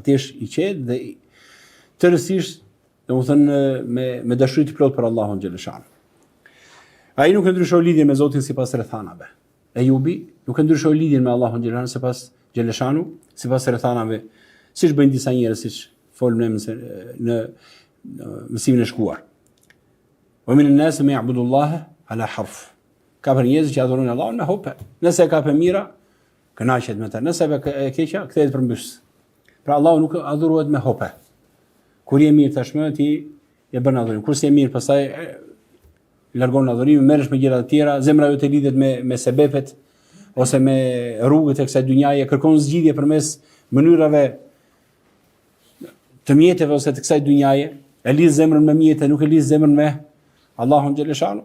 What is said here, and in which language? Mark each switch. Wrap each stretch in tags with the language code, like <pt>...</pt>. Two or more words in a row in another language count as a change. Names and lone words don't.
<sq>Ti je i qetë dhe tërësisht, domethënë me dashuri të plotë për Allahun xhaleshano. Ai nuk e ndryshoi lidhjen me Zotin sipas rrethanave. Ejubi nuk e ndryshoi lidhjen me Allahun xhaleshano sipas rrethanave, siç bëjnë disa njerëz, siç folëm në mësimin e shkuar.</sq> <ar>ومن الناس من يعبد الله على حرف.</ar> <sq>Ka për njerëz që adhurojnë Allahun me hope. Nëse ka për mira, kënaqet me të. Nëse e keqja, kthehet përmbys. Pra Allahu nuk adhurohet me hope. Kur je mirë tashmë ti e bën adhurim. Kur je mirë pastaj largon adhurimin, merresh me gjëra të tjera, zemra jote lidhet me sebepet ose me rrugët e kësaj dynjaje, kërkon zgjidhje përmes mënyrave të mjeteve ose të kësaj dynjaje, e lidh zemrën me mjete, nuk e lidh zemrën me Allahun xhaleshano.</sq>